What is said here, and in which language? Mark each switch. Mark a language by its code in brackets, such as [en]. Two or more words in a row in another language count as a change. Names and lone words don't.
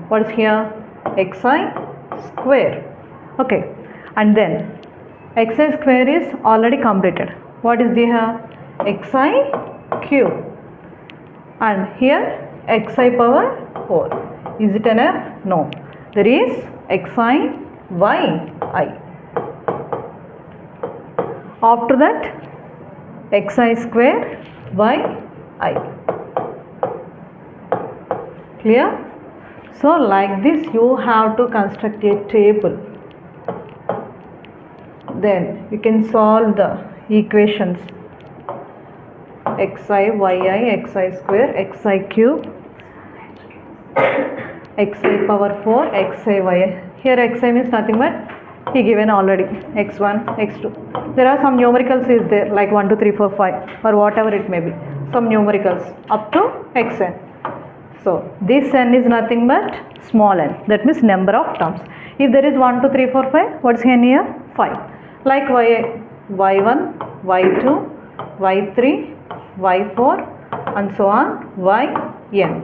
[en] What is here? Xi square. Okay, and then xi square is already completed. What is here? Xi cube, and here xi power 4. Is it enough? No. There is xi yi. After that xi square yi. Clear? So like this you have to construct a table. Then you can solve the equations xi yi, xi square, xi cube, xi power 4, xi yi. Here xi means nothing but he given already x1, x2. There are some numericals is there like 1, 2, 3, 4, 5 or whatever it may be. Some numericals up to xn. So this n is nothing but small n. That means number of terms. If there is 1, 2, 3, 4, 5, what's n here? 5. Like y1, y2, y3, y4 and so on, yn.